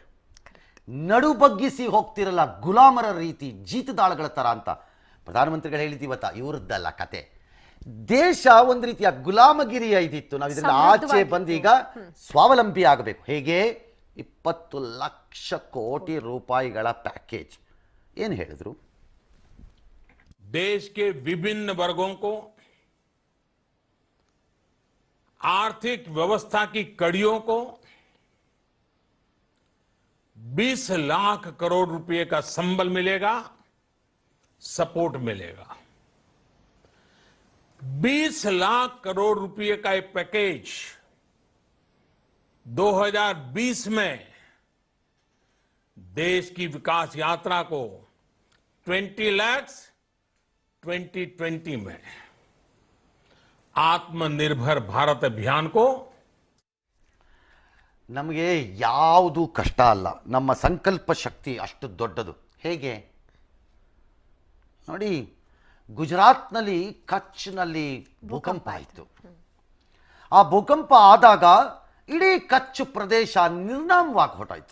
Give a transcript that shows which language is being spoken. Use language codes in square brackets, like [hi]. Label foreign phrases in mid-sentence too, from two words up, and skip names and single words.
[kn] ನಡು ಬಗ್ಗಿಸಿ ಹೋಗ್ತಿರಲ್ಲ, ಗುಲಾಮರ ರೀತಿ, ಜೀತದಾಳಗಳ ಥರ ಅಂತ ಪ್ರಧಾನಮಂತ್ರಿಗಳು ಹೇಳಿದ್ದೀವತ್ತ. ಇವ್ರದ್ದಲ್ಲ ಕತೆ. ದೇಶ ಒಂದು ರೀತಿಯ ಗುಲಾಮಗಿರಿಯ ಇದಿತ್ತು. ನಾವು ಇದರಿಂದ ಆಚೆ ಬಂದೀಗ ಸ್ವಾವಲಂಬಿ ಆಗಬೇಕು. ಹೇಗೆ? 20 ಲಕ್ಷ ಕೋಟಿ ರೂಪಾಯಿಗಳ ಪ್ಯಾಕೇಜ್. ಏನು ಹೇಳಿದ್ರು? [hi] देश के विभिन्न वर्गों को आर्थिक व्यवस्था की कड़ियों को 20 लाख करोड़ रुपए का संबल मिलेगा, सपोर्ट मिलेगा. 20 लाख करोड़ रुपए का एक पैकेज 2020 में देश की विकास यात्रा को 20 लाख 2020 में आत्मनिर्भर भारत अभियान को [kn] ನಮಗೆ ಯಾವುದು ಕಷ್ಟ ಅಲ್ಲ. ನಮ್ಮ ಸಂಕಲ್ಪ ಶಕ್ತಿ ಅಷ್ಟು ದೊಡ್ಡದು. ಹೇಗೆ ನೋಡಿ, ಗುಜರಾತ್ನಲ್ಲಿ ಕಚ್ನಲ್ಲಿ ಭೂಕಂಪ ಆಯಿತು. ಆ ಭೂಕಂಪ ಆದಾಗ ಇಡೀ ಕಚ್ ಪ್ರದೇಶ ನಿರ್ನಾಮವಾಗಿ ಹೊರಟಾಯಿತು.